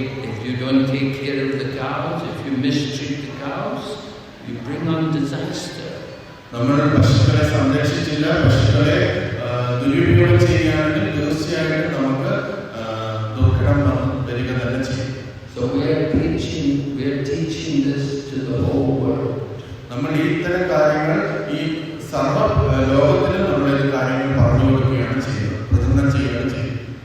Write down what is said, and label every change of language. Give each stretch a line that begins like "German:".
English: If you don't take care of the cows, if you mistreat the cows, you bring on disaster.
Malayalam: നമ്മൾ പശുക്കളെ സംരക്ഷിച്ചില്ല, പശുക്കളെ ദുരുപയോഗം ചെയ്യുകയാണെങ്കിൽ തീർച്ചയായിട്ടും നമുക്ക് ദുർഘടം വരിക തന്നെ ചെയ്യും.
English: So we are teaching this to the whole world.
Malayalam: നമ്മൾ ഇത്തരം കാര്യങ്ങൾ ഈ സർവ്വ ലോകത്തിലും നമ്മൾ ഈ കാര്യങ്ങൾ പറഞ്ഞു കൊടുക്കുകയാണ് ചെയ്യുന്നത്, പ്രചരണം ചെയ്യുകയാണ് ചെയ്യുന്നത്.